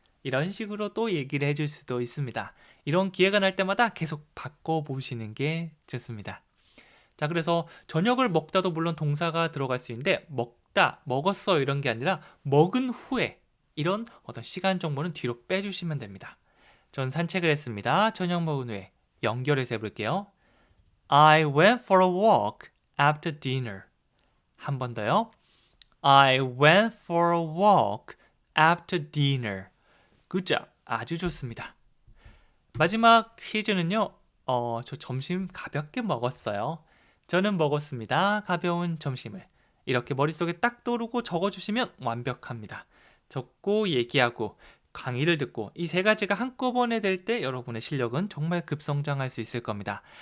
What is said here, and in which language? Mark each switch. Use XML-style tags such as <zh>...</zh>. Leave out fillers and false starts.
<ko>이런 식으로 또 얘기를 해줄 수도 있습니다. 이런 기회가 날 때마다 계속 바꿔보시는 게 좋습니다. 자, 그래서 저녁을 먹다도 물론 동사가 들어갈 수 있는데 먹다, 먹었어 이런 게 아니라 먹은 후에 이런 어떤 시간 정보는 뒤로 빼주시면 됩니다. 전 산책을 했습니다. 저녁 먹은 후에 연결해서 해볼게요.</ko> <en>I went for a walk after dinner.</en> <ko>한 번 더요.</ko> <en>I went for a walk after dinner. Good job.</en> <ko>아주 좋습니다. 마지막 퀴즈는요. 저 점심 가볍게 먹었어요. 저는 먹었습니다. 가벼운 점심을. 이렇게 머릿속에 딱 떠오르고 적어주시면 완벽합니다. 적고 얘기하고 강의를 듣고 이 세 가지가 한꺼번에 될 때 여러분의 실력은 정말 급성장할 수 있을 겁니다.</ko>